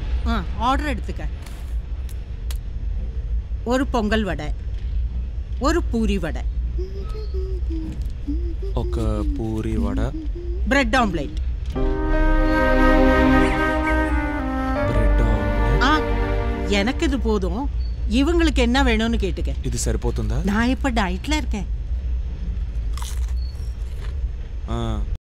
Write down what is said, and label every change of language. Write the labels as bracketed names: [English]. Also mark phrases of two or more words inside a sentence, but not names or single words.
[Tamil] ஆர்டர் எடுத்துக்க ஒரு பொங்கல் வடை ஒரு பூரி வடை [Telugu] ఒక పూరి వడ, [Tamil] பிரெட் ஆம்லேட். [Telugu] బ్రెడ్ ఆమ్లెట్. [Tamil] ஆ எனக்கு இது போதும். இவங்களுக்கு என்ன வேணும்னு கேட்டுக்க. [Telugu] ఇది సరిపోతుందా? [Tamil] நான் இப்ப டயட்ல இருக்கேன்.